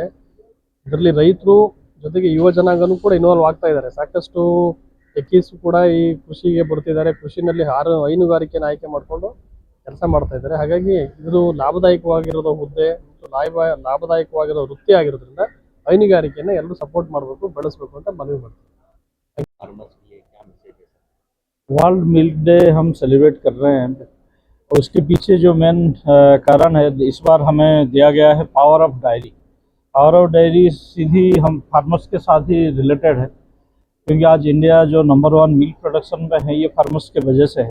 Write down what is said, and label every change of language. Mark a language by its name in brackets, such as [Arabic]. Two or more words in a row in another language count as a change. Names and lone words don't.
[Kannada] ಇದರಲ್ಲಿ ರೈತರು ಜೊತೆಗೆ ಯುವ ಜನಾಂಗನೂ ಕೂಡ ಇನ್ವಾಲ್ವ್ ಆಗ್ತಾ ಇದ್ದಾರೆ. ಸಾಕಷ್ಟು ಟೆಕ್ಕೀಸ್ ಕೂಡ ಈ ಕೃಷಿಗೆ ಬರ್ತಿದ್ದಾರೆ, ಕೃಷಿನಲ್ಲಿ ಹೈನುಗಾರಿಕೆಯನ್ನು ಆಯ್ಕೆ ಮಾಡಿಕೊಂಡು ಕೆಲಸ ಮಾಡ್ತಾ ಇದ್ದಾರೆ. ಹಾಗಾಗಿ ಇದು ಲಾಭದಾಯಕವಾಗಿರೋ ಹುದ್ದೆ ಮತ್ತು ಲಾಭದಾಯಕವಾಗಿರೋ ವೃತ್ತಿ ಆಗಿರೋದ್ರಿಂದ ಹೈನುಗಾರಿಕೆಯನ್ನು ಎಲ್ಲರೂ ಸಪೋರ್ಟ್ ಮಾಡಬೇಕು, ಬೆಳೆಸಬೇಕು ಅಂತ ಮನವಿ ಮಾಡ್ತೀವಿ. [Hindi] वर्ल्ड मिल्क डे हम सेलिब्रेट कर रहे हैं और उसके पीछे जो मेन कारण है, इस बार हमें दिया गया है पावर ऑफ डायरी। पावर ऑफ डायरी सीधी हम फार्मर्स के साथ ही रिलेटेड है, क्योंकि आज इंडिया जो [English] number 1 milk production [Hindi] में है ये फार्मर्स के वजह से है।